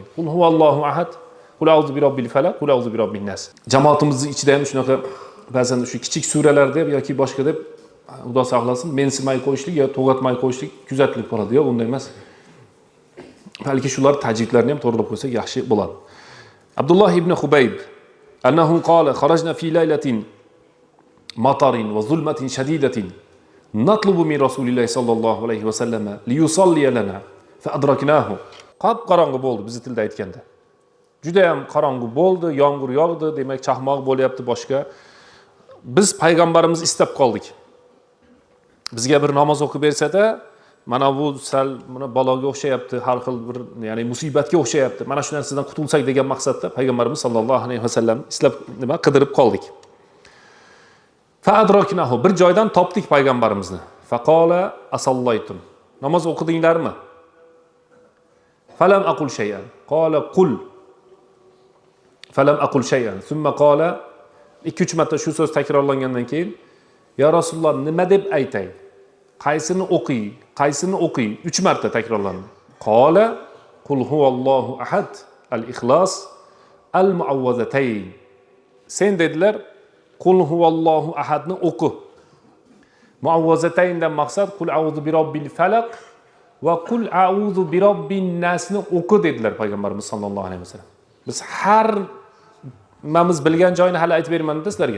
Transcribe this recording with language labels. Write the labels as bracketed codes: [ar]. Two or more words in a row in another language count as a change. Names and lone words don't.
[ar] قل هو الله أحد، قل أعوذ برب الفلق، قل أعوذ برب الناس. [uz] Jamoatimizning ichida ham shunaqa ba'zan shu kichik suralar deb yoki boshqa deb Xudo saqlasin, mensimay qo'yishlik yo to'g'atmay qo'yishlik kuzatilib qoladi. Yo'q, unday emas. Balki shular tajvidlarni ham to'g'rilab qo'ysak yaxshi bo'ladi. [ar] Abdullah ibn Hubayb أنه قال خرجنا في ليلة مطر وظلمة شديدة نطلب من رسول الله صلى الله عليه وسلم ليصلي لنا فأدركناه. [uz] Qop qorong'i bo'ldi biz tilda aytganda. Juda ham qorong'i bo'ldi, yomg'ir yog'di, demak chaqmoq bo'lyapti boshqa. Biz payg'ambarimiz istab qoldik. Bizga bir namoz o'qib bersa-da, mana bu sal mana baloga o'xshayapti, har xil bir, ya'ni musibatga o'xshayapti. Mana shu narsadan qutulsak degan maqsadda payg'ambarimiz [ar] صلى الله عليه وسلم [uz] islab qidirib qoldik. [ar] فأدركناه, [uz] bir joydan topdik payg'ambarimizni. [ar] فقال أصليتم. [uz] Namoz o'qidinglarmi? [ar] فلم أقل شيئا. قال قل. فلم أقل شيئا. ثم قال [uz] 2-3 marta shu so'z takrorlangandan keyin [ar] يا رسول الله [uz] nima deb aytay? Qaysini o'qiy? Qaysini o'qiy? 3 marta takrorlandi. [ar] قال قل هو الله أحد، الإخلاص, al-muawwazatayn. [uz] Sen dedilar, [ar] قل هو الله [uz] ahadni o'qi. Muawwazatayndan maqsad [ar] قل أعوذ برب الفلق وقل أعوذ برب [uz] nasni o'qi dedilar payg'ambarimiz [ar] صلى الله عليه وسلم. [uz] Biz har nimamiz bilgan joyini hali aytib bermadim sizlarga.